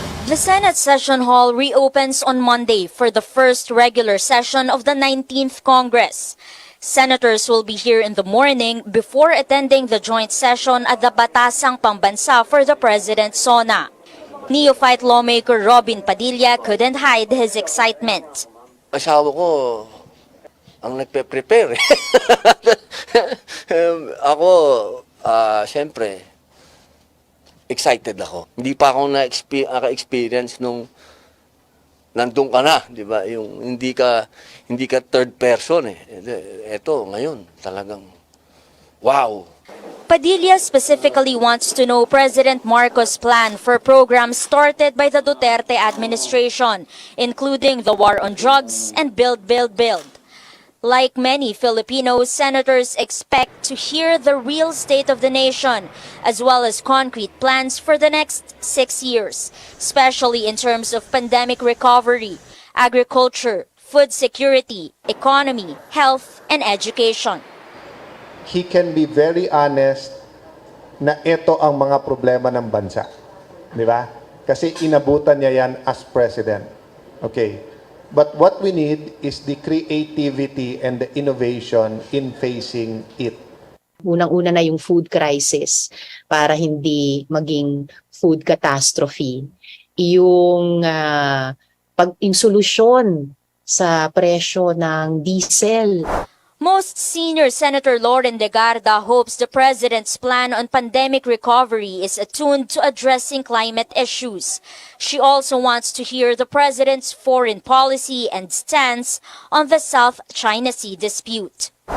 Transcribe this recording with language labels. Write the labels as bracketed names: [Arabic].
[English] The Senate session hall reopens on Monday for the first regular session of the 19th Congress. Senators will be here in the morning before attending the joint session at the Batasang Pambansa for the President's SONA. Neophyte lawmaker Robin Padilla couldn't hide his excitement. [Filipino] Asawa ko ang nagpe-prepare. Ako, siyempre, excited ako. Hindi pa ako naka-experience nung nandun ka na, di ba? Yung hindi ka third person eh. Ito, ngayon, talagang wow. [English] Padilla specifically wants to know President Marcos' plan for programs started by the Duterte administration, including the war on drugs and Build, Build, Build. Like many Filipinos, senators expect to hear the real state of the nation, as well as concrete plans for the next 6 years, especially in terms of pandemic recovery, agriculture, food security, economy, health, and education. He can be very honest [Filipino] na ito ang mga problema ng bansa. Di ba? Kasi inabutan niya yan [English] as president. [Filipino] Okay. [English] But what we need is the creativity and the innovation in facing it. [Filipino] Unang-una na yung food crisis para hindi maging food catastrophe. Yung solusyon sa presyo ng diesel. [English] Most senior Senator Lauren Legarda hopes the president's plan on pandemic recovery is attuned to addressing climate issues. She also wants to hear the president's foreign policy and stance on the South China Sea dispute.